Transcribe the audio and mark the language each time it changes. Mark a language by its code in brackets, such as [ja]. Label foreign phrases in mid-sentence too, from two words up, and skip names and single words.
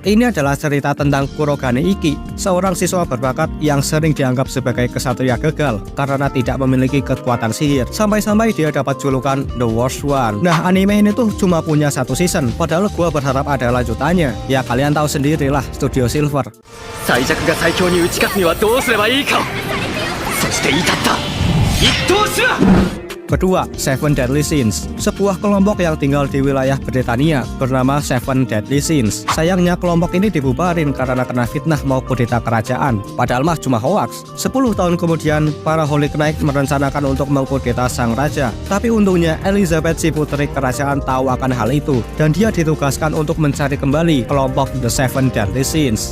[id] Ini adalah cerita tentang Kurogane Ikki, seorang siswa berbakat yang sering dianggap sebagai kesatria gagal karena tidak memiliki kekuatan sihir. Sampai-sampai dia dapat julukan The Worst One. Nah, anime ini tuh cuma punya satu season, padahal gua berharap ada lanjutannya. Ya kalian tahu sendirilah, Studio Silver. [ja] 最弱が最強に打ち勝つにはどうすればいいか、そして至った一等しろ。 [id] Kedua, Seven Deadly Sins, sebuah kelompok yang tinggal di wilayah Britania bernama Seven Deadly Sins. Sayangnya kelompok ini dibubarin karena kena fitnah mau kudeta kerajaan. Padahal mah cuma hoax. 10 tahun kemudian, para [en] Holy Knight [id] merencanakan untuk mengkudeta sang raja. Tapi untungnya Elizabeth si putri kerajaan tahu akan hal itu dan dia ditugaskan untuk mencari kembali kelompok The Seven Deadly Sins.